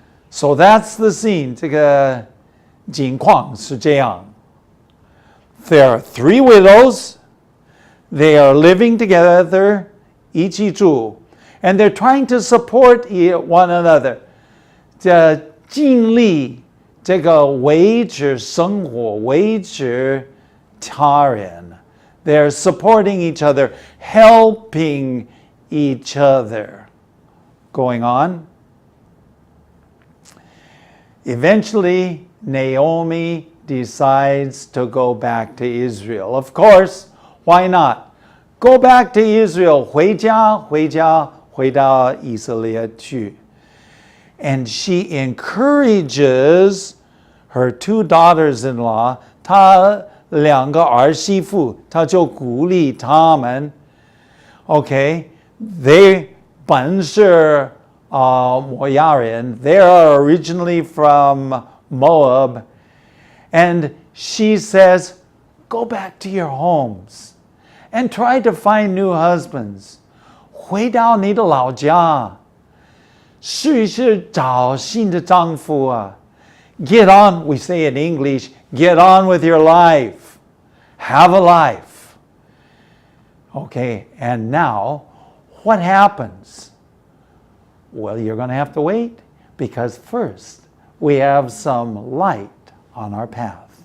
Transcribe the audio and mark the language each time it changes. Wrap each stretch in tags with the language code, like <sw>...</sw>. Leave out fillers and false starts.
<en>So that's the scene.</en> <zh>这个景况是这样.</zh> <en>There are 3 widows. They are living together,</en> <zh>一起住,</zh> <en>and they're trying to support one another.</en> <zh>尽力这个维持生活，维持他人.</zh> <en>They're supporting each other, helping each other. Going on. Eventually, Naomi decides to go back to Israel. Of course, why not? Go back to Israel.</en> <zh>回家，回到以色列去.</zh> <en>And she encourages her 2 daughters-in-law,</en> <zh>她2个儿媳妇，她就鼓励她们.</zh> <en>Okay, they</en> <zh>本是摩押人.</zh> <en>They are originally from Moab. And she says, go back to your homes and try to find new husbands.</en> <zh>回到你的老家，试一试找新的丈夫啊。</zh> <en>Get on, we say in English, get on with your life. Have a life. Okay, and now, what happens? Well, you're going to have to wait, because first, we have some light on our path.</en>